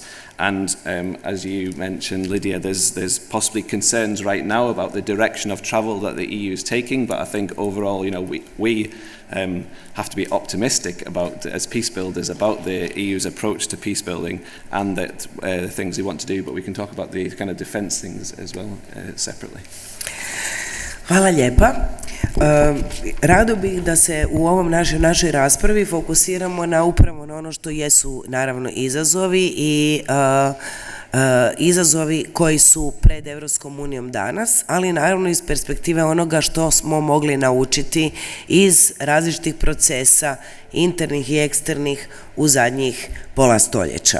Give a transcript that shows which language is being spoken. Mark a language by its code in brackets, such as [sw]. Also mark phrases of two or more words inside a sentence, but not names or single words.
[en] And as you mentioned, Lydia, there's possibly concerns right now about the direction of travel that the EU is taking. But I think overall, we have to be optimistic about, as peace builders, about the EU's approach to peace building and that the things they want to do. But we can talk about the kind of defence things as well separately. [hr] Hvala lijepa. Rado bih da se u ovom našoj raspravi fokusiramo upravo na ono što jesu naravno izazovi i izazovi koji su pred Europskom unijom danas, ali naravno iz perspektive onoga što smo mogli naučiti iz različitih procesa, internih i eksternih, u zadnjih pola stoljeća.